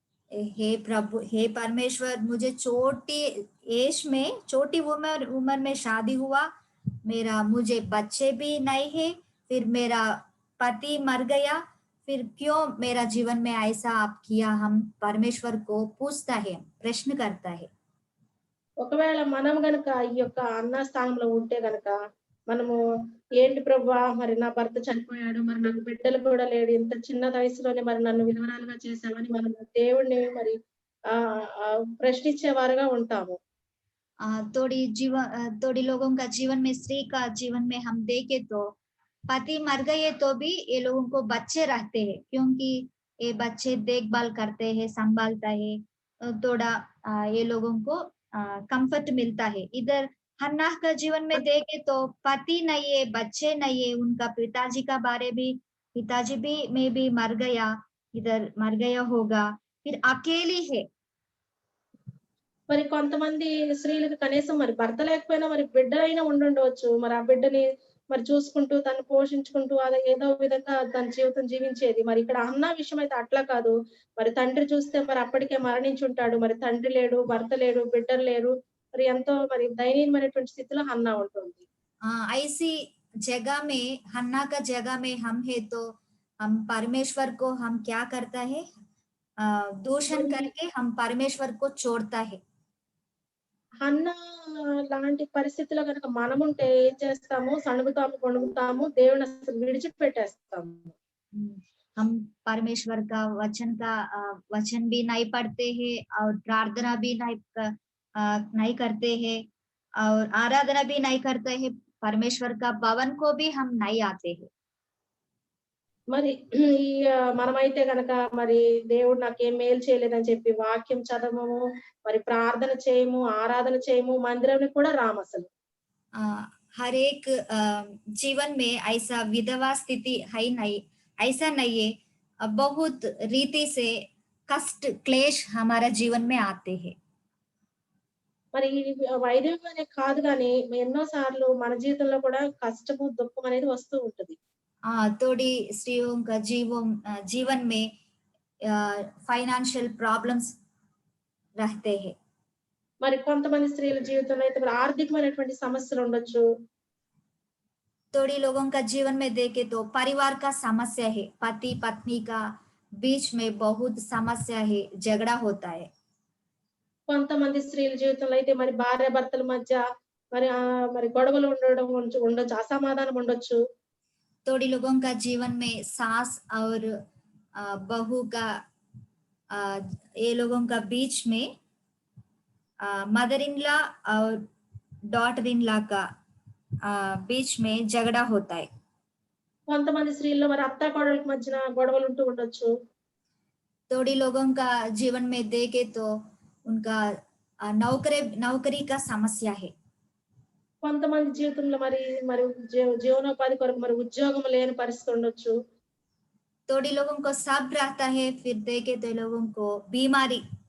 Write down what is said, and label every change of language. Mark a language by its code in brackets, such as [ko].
[hi] हे प्रभु, हे परमेश्वर, मुझे छोटी एज में, छोटी उम्र में शादी हुआ, मुझे बच्चे भी नहीं है, फिर मेरा पति मर गया, फिर क्यों मेरा जीवन में ऐसा आप किया? हम परमेश्वर को पूछता है, प्रश्न करता है। [te] ఒకవేళ మనం గనక ఈ యొక్క అన్న స్థానంలో ఉంటే గనక మనము ఏంటి ప్రభువా, మరి నా భర్త చనిపోయాడు, మరి నాకు బిడ్డలు కూడా లేడు, ఇంత చిన్న వయసులోనే మరి నన్ను విధవరాలుగా చేశావని మనం దేవుడిని మరి ప్రశ్నించేవారుగా ఉంటాము. [hi] थोड़ी लोगों का जीवन में, स्त्री का जीवन में हम देखे तो पति मर गए तो भी ये लोगों को बच्चे रहते हैं, क्योंकि ये बच्चे देखभाल करते हैं, संभालता है, थोड़ा ये लोगों को कंफर्ट मिलता है। इधर हन्नाह का जीवन में देखे तो पति नहीं है, बच्चे नहीं है, उनका पिताजी का बारे भी, पिताजी भी में भी मर गया, इधर मर गया होगा, फिर अकेली है। [te] మరి కొంతమంది స్త్రీలకు కనీసం మరి భర్త లేకపోయినా మరి బిడ్డలైనా ఉండుండవచ్చు. మరి ఆ బిడ్డని మరి చూసుకుంటూ, తను పోషించుకుంటూ అది ఏదో విధంగా తన జీవితం జీవించేది. మరి ఇక్కడ అన్న విషయం అయితే అట్లా కాదు. మరి తండ్రి చూస్తే మరి అప్పటికే మరణించుంటాడు. మరి తండ్రి లేడు, భర్త లేడు, బిడ్డలు లేరు. మరి ఎంతో మరి దయనీయమైనటువంటి స్థితిలో హన్నా ఉంటుంది. [hi] ऐसी जगह में, हन्ना का जगह में हम है तो हम परमेश्वर को हम क्या करता है? दूषण करके हम परमेश्वर को छोड़ता है। [te] హన్నా లాంటి పరిస్థితిలో గనక మనముంటే ఏం చేస్తాము? సణుగుతాము, గొణుగుతాము, దేవుడిని అసలు విడిచిపెట్టేస్తాము. [hi] हम परमेश्वर का वचन भी नहीं पढ़ते हैं और प्रार्थना भी नहीं करते हैं और आराधना भी नहीं करते हैं। परमेश्वर का भवन को भी हम नहीं आते हैं। [te] మరి ఈ మనమైతే గనక మరి దేవుడు నాకేం మేలు చేయలేదని చెప్పి వాక్యం చదవము, మరి ప్రార్థన చేయము, ఆరాధన చేయము, మందిరానికి కూడా రామసలు. [hi] हर एक जीवन में ऐसा विधवा स्थिति है नहीं, ऐसा नहीं है। बहुत रीति से कष्ट क्लेश हमारा जीवन में आते हैं। [te] మరి వైద్యంగానే కాదు గాని ఎన్నో సార్లు మన జీవితంలో కూడా కష్టము, దుఃఖం అనేది వస్తూ ఉంటది. [hi] थोड़ी स्त्रियों का जीवन में फाइनेंशियल प्रॉब्लम्स रहते हैं। [te] మరి కొంతమంది స్త్రీల జీవితంలో అయితే మరి ఆర్థికమైనటువంటి సమస్యలు ఉండొచ్చు. [hi] थोड़ी लोगों का जीवन में देखे तो परिवार का समस्या है, पति पत्नी का बीच में बहुत समस्या है, झगड़ा होता है। [te] కొంతమంది స్త్రీల జీవితంలో అయితే మరి భార్యాభర్తల మధ్య మరి మరి గొడవలు ఉండొచ్చు, అసమాధానం ఉండొచ్చు. [hi] थोड़ी लोगों का जीवन में सास और बहू का ये लोगों का बीच में [en] mother in law [hi] और [en] daughter in law [hi] का बीच में झगड़ा होता है। [te] కొంతమంది స్త్రీల్లో మరి అత్త కోడళ్ళ మధ్యన గొడవలు ఉంటూ ఉండొచ్చు. [hi] थोड़ी लोगों का जीवन में देखे तो उनका नौकरी का समस्या है। [te] కొంతమంది జీవితంలో మరి మరి జీవనోపాధి కొరకు మరి ఉద్యోగం లేని పరిస్థితి ఉండొచ్చు. [hi] थोड़ी लोगों को सब रहता है, फिर देखे तो लोगों को बीमारी